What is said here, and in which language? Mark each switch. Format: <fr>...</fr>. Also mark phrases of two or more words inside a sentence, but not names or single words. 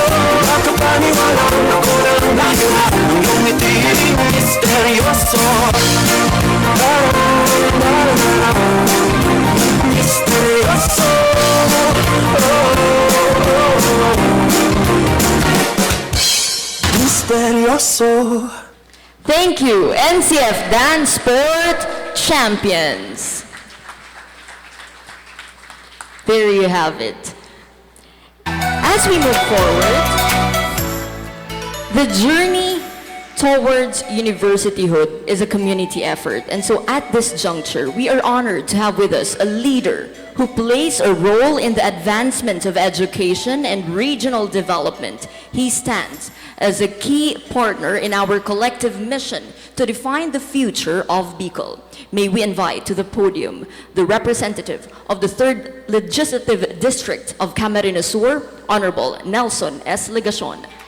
<tl>Makapaniwalang ako ng lahat ng iyong ngiti misteryoso. Misteryoso. Misteryoso.</tl> <en>Thank you, NCF Dance Sport Champions. There you have it. As we move forward, the journey towards universityhood is a community effort. And so at this juncture, we are honored to have with us a leader who plays a role in the advancement of education and regional development. He stands as a key partner in our collective mission to define the future of Bicol. May we invite to the podium the representative of the 3rd Legislative District of Camarines Sur, Honorable Nelson S. Legacion.</en>